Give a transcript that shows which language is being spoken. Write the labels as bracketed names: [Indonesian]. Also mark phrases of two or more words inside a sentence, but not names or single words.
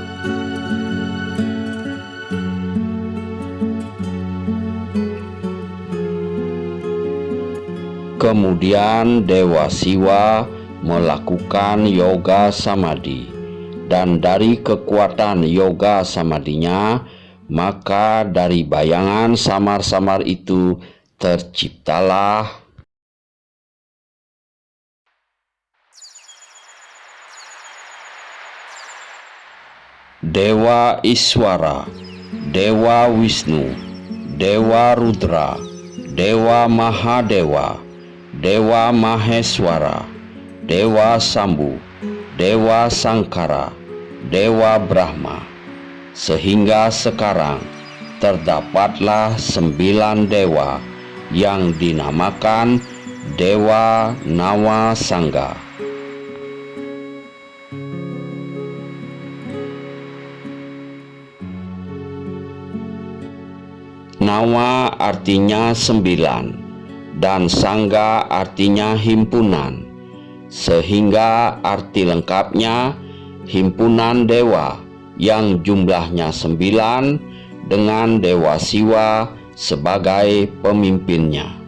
[Indonesian] Kemudian Dewa Siwa melakukan yoga samadhi, dan dari kekuatan yoga samadinya, maka dari bayangan samar-samar itu terciptalah Dewa Iswara, Dewa Wisnu, Dewa Rudra, Dewa Mahadewa, Dewa Maheswara, Dewa Sambu, Dewa Sangkara, Dewa Brahma. Sehingga sekarang terdapatlah 9 dewa yang dinamakan Dewa Nawa Sangga. Nawa artinya 9 dan Sangga artinya himpunan, sehingga arti lengkapnya himpunan dewa yang jumlahnya 9 dengan Dewa Siwa sebagai pemimpinnya.